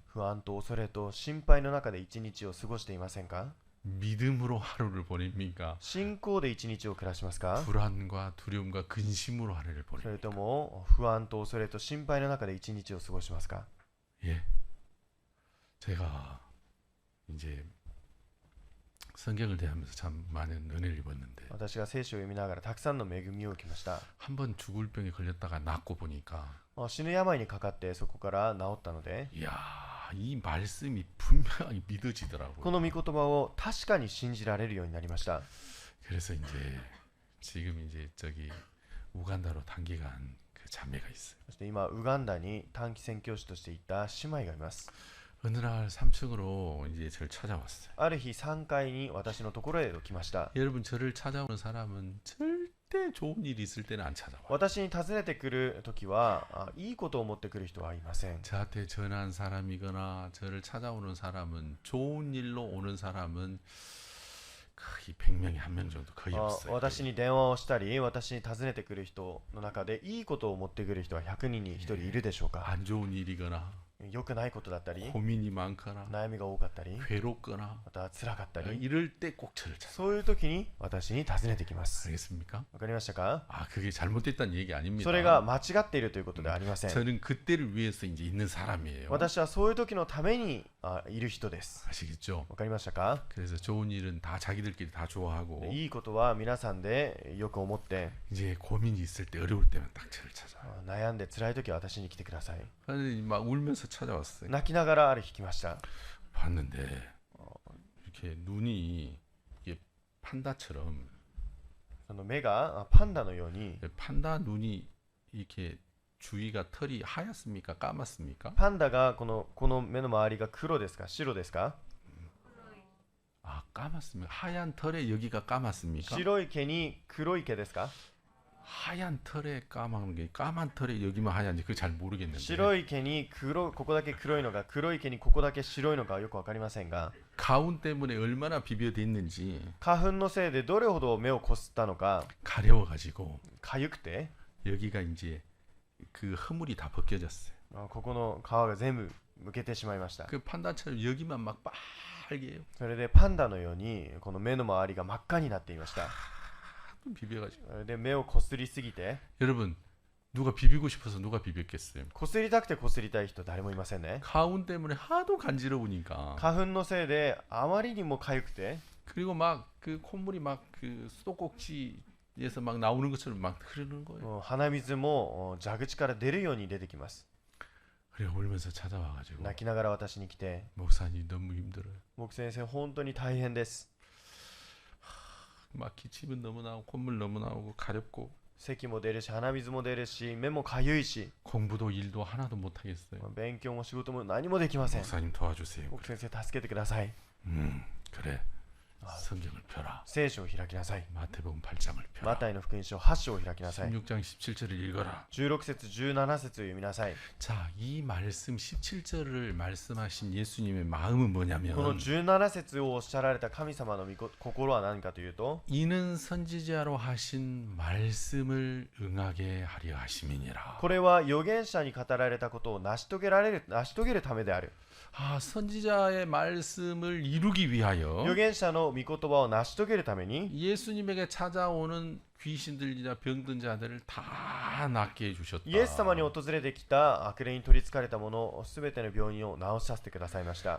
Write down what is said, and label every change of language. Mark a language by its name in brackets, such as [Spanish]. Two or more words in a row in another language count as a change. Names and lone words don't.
[Japanese] 不安と恐れと心配の中で一日を過ごしていませんか？ [Korean] 믿음으로 하루를 보냅니까? [Japanese] 信仰で一日を暮らしますか？ [Korean] 불안과 두려움과 근심으로 하루를 [Japanese] それ [Korean] 보냅니까? [Japanese] とも不安と恐れと心配の中で一日を過ごしますか？ [Korean] 예. 제가 이제 성경을 대하면서 참 많은 은혜를 입었는데 [Japanese] 私が聖書を読みながらたくさんの恵みを受けました。 [Korean] 한 번 죽을 병에 걸렸다가 낫고 보니까 [Japanese] 死ぬ病にかかってそこから治ったので、 [Korean] 이야, 이 말씀이 분명히 믿어지더라고요. [Japanese] この御言葉を確かに信じられるようになりました。 [Korean] 그래서 이제 지금 이제 저기 우간다로 단기간 그 자매가 있어요. [Japanese] そして今ウガンダに短期宣教師として行った姉妹がいます。 [Korean] 어느 날 3층으로 이제 저를 찾아왔어요. [Japanese] ある日3階に私のところへと来ました。 [Korean] 여러분 저를 찾아오는 사람은 절대 좋은 일이 있을 때는 안 찾아와요. [Japanese] 私に訪ねてくるときはいいことを持ってくる人はいません。 [Korean] 저한테 전한 사람이거나 저를 찾아오는 사람은 좋은 일로 오는 사람은 거의 100명에 1명 정도 거의 없어요. [Japanese] 私に電話をしたり私に訪ねてくる人の中でいいことを持ってくる人は100人に1人いるでしょうか？ [Korean] 안 좋은 일이거나 [Japanese] 良くないことだったり [Korean] 고민이 많거나 [Japanese] 悩みが多かったり [Korean] 괴롭거나 [Japanese] また辛かったり [Korean] 이럴 때 꼭 저를 찾아요. [Japanese] そういう時に私に訪ねてきます。 [Korean] 알겠습니까? [Japanese] わかりましたか？ [Korean] 아, 그게 잘못됐다는 얘기 아닙니다. [Japanese] それが間違っているということではありません。 [Korean] 저는 그때를 위해서 이제 있는 사람이에요. [Japanese] 私はそういう時のためにいる人です。 [Korean] 아시겠죠? [Japanese] わかりましたか？ [Korean] 그래서 좋은 일은 다 자기들끼리 다 좋아하고 [Japanese] いいことは皆さんでよく思って [Korean] 이제 고민이 있을 때 어려울 때면 딱 저를 찾아요. [Japanese] 悩んで辛い時は私に来てください。 [Korean] 아니, 막 울면서 찾아왔어요. [Japanese] 泣きながらある日来ました。 [Korean] 봤는데 이렇게 눈이 이게 판다처럼 [Japanese] その目がパンダのように [Korean] 판다 눈이 이렇게 주위가 털이 하얗습니까? 까맣습니까? [Japanese] パンダがこの目の周りが黒ですか白ですか？ [Korean] 아, 까맣습니다. 하얀 털에 여기가 까맣습니까? [Japanese] 白い毛に黒い毛ですか？ [Korean] 하얀 털에 까만 게 까만 털에 여기만 하얀지 그거 잘 모르겠는데 [Japanese] 白い毛にここだけ黒いのか黒い毛にここだけ白いのかよくわかりませんが [Korean] 가운 때문에 얼마나 비벼댔는지 [Japanese] 花粉のせいでどれほど目をこすったのか [Korean] 가려워가지고 [Japanese] かゆくて [Korean] 여기가 이제 그 허물이 다 벗겨졌어요. [Japanese] ここの皮が全部むけてしまいました。 [Korean] 그 판다처럼 여기만 막 빨개요. [Japanese] それでパンダのようにこの目の周りが真っ赤になっていました。 [Korean] 비벼가지고 [Japanese] で目をこすりすぎて [Korean] 여러분 누가 비비고 싶어서 누가 비볐겠어요? [Japanese] こすりたくてこすりたい人誰もいませんね。 [Korean] 가운 때문에 하도 간지러우니까 [Japanese] 花粉のせいであまりにもかゆくて [Korean] 그리고 막 그 콧물이 막 그 수도꼭지에서 막 나오는 것처럼 막 흐르는 거예요. [Japanese] 鼻水も蛇口から出るように出てきます。 [Korean] 그래 울면서 찾아와가지고 [Japanese] 泣きながら私に来て [Korean] 목사님 너무 힘들어요. [Japanese] 僕先生本当に大変です。 [Korean] 막 기침은 너무 나오고 콧물 너무 나오고 가렵고 [Japanese] 咳も出るし鼻水も出るし目もかゆいし [Korean] 공부도 일도 하나도 못 하겠어요. [Japanese] 勉強も仕事も何もできません。 [Korean] 목사님 도와주세요. [Japanese] 僕先生助けてください。 [Korean] 그래. 성경을 펴라. [Japanese] 聖書を開きなさい。 [Korean] 마태복음 8장을 [Japanese] マ [Korean] 펴라. [Japanese] タイの福音書8章を開きなさい。 [Korean] 16장 17절을 읽어라. [Japanese] 16 節17節を読みなさい。 [Korean] 자, 이 말씀 17절을 말씀하신 예수님의 마음은 [Japanese] この [Korean] 뭐냐면 [Japanese] 17節をおっしゃられた神様の心は何かというと [Korean] 이는 선지자로 하신 말씀을 응하게 하려 하심이니라. [Japanese] これは預言者に語られたことを成し遂げるためである。 [Korean] 아, 선지자의 말씀을 이루기 위하여 [Japanese] 預言者の御言葉を成し遂げるために [Korean] 예수님에게 찾아오는 귀신들이나 병든 자들을 다 낫게 해주셨다. [Japanese] イエス様に訪れてきた悪霊に取りつかれた者すべての病人を治させてくださいました。